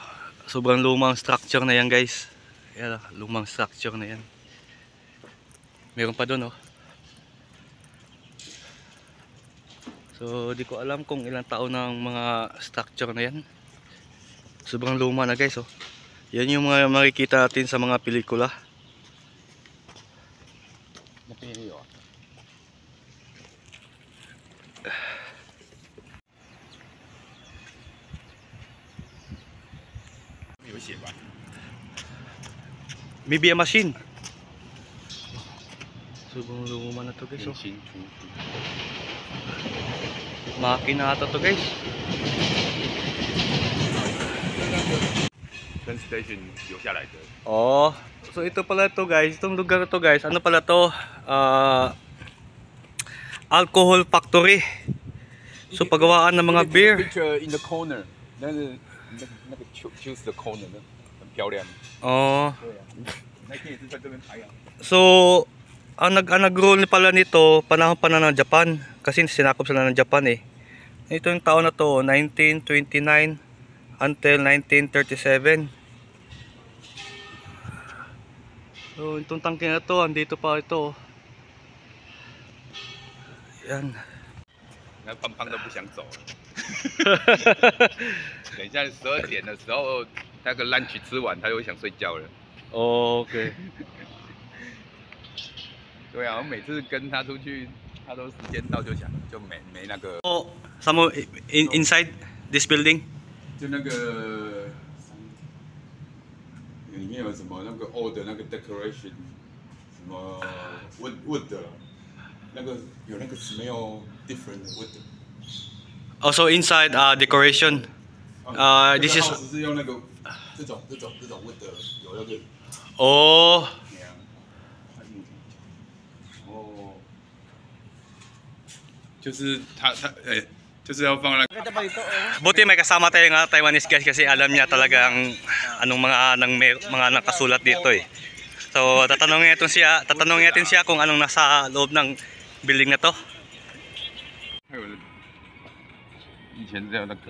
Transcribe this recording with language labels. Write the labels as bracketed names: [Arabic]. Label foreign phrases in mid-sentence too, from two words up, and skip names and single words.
[Filipino] Sobrang lumang structure na yan guys. Ayan, lumang structure na yan. Meron pa doon, oh. So di ko alam kung ilang taon ng mga structure na yan. Sobrang luma na guys, oh. Yan yung mga makikita natin sa mga pelikula. [English] Maybe a machine. [Filipino] Sobrang luma na to guys, oh. Makina ata to guys. [Chinese] station 留下来的。 [Filipino] Oh, so ito pala to guys. Itong lugar to guys. Ano pala to? [English] Alcohol factory. [Filipino] So paggawaan ng mga beer. [English] Picture in the corner. [Chinese] 那个 [English] choose the corner [Chinese] 很漂亮。 Oh. 对啊，那天也是在这边拍啊。 [Filipino] So ang nag-rule pala nito panahon pa na ng Japan kasi sinakop sila ng Japan eh. Ito yung taon na to 1929 until 1937. So itong tangke na to andito pa ito. Yan. [Chinese] 那胖胖都不想走了。等一下12点的时候，那个 lunch 吃完，他就会想睡觉了。 [English] Oh, okay. [Chinese] 对啊，我每次跟他出去，他都时间到就想就没那个。 [English] Oh, some inside this building. [Chinese] 就那个里面有什么那个 old 的那个 decoration， 什么 wood 的，那个有那个 [English] smell different wood。 Also inside decoration. This is [Chinese] 是用那个这种 wood 的，有那个。 Oh. 哦，就是他就是要放那个。 [Filipino] Buti may kasama tayong [English] Taiwanese guys [Filipino] kasi alam niya talaga ang anong mga nakasulat dito eh. So tatanungin natin siya kung anong nasa loob ng building na to. [Chinese] 以前这样那个。